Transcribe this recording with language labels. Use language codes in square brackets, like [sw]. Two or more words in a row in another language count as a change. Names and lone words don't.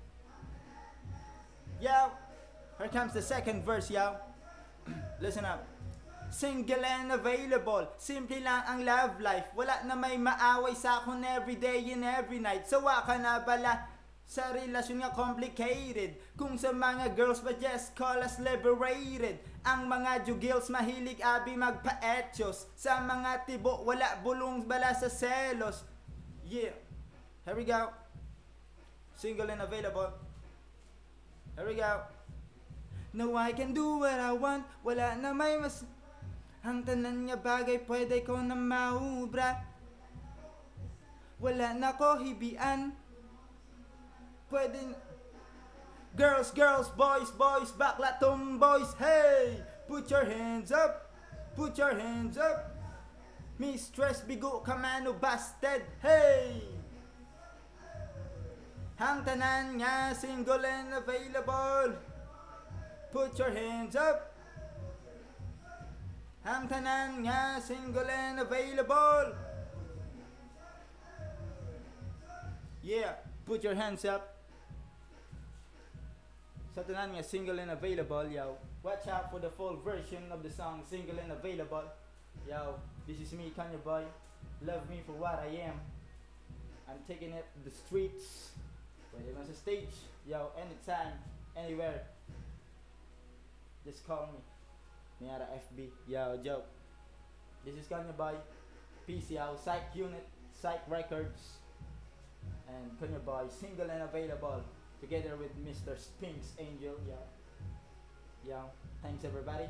[en] Yo, here comes the second verse, yo. Listen up. Single and available, simple [hil] lang ang [en] love life. [hil] Wala na may maaway sa akon [en] every day and every night. [hil] Sawa ka na bala sa relasyon nga complicated. Kung sa mga girls ba just call us liberated. Ang mga jugils mahilig abi magpa-etchos. Sa mga tibo wala bulong bala sa selos. [en] Yeah, here we go. Single and available. Here we go. No, I can do what I want. [hil] Wala na may mas. Ang tanan nga bagay pwede ko na maubra. Wala na ko hibian. Pwede. [en] Girls, girls, boys, boys, [hil] bakla tomboys. [en] Hey, put your hands up. Put your hands up. [hil] Mistress bigo kamano busted. Hey! Ang tanan nga [en] single and available. Put your hands up. [hil] Ang tanan nga [en] single and available. Yeah, put your hands up. [hil] Sa tanan nga [en] single and available, [hil] yo. [en] Watch out for the full version of the song Single and Available. Yo, this is me, Conyo Boy. Love me for what I am. I'm taking it to the streets. [hil] Pwede man sa [en] stage. Yo, anytime, anywhere. Just call me. Mayara FB. Yo, joke. This is Conyo Boy. Peace out. Psych Unit, Psych Records. And Conyo Boy, Single and Available. Together with Mr. Spink's Angel. Yo. Yo, thanks everybody.